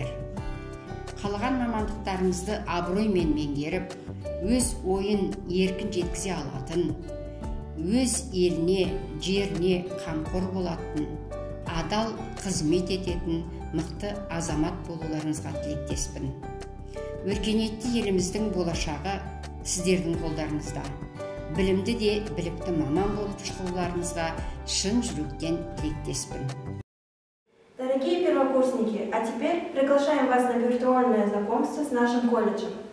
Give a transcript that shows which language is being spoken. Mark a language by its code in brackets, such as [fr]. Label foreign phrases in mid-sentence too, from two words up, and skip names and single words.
[kk] Қалаған мамандықтарыңызды абыроймен меңгеріп, өз ойын еркін жеткізе алатын, өз еліне, жеріне қамқор болатын, адал қызмет ететін мықты азамат болуларыңызға тілектеспін. Өркениетті еліміздің болашағы сіздердің қолдарыңызда. Білімді де білікті маман болып шығуларыңызға шын жүректен тілектеспін. [ru] Дорогие первокурсники, а теперь приглашаем вас на виртуальное знакомство с нашим колледжем.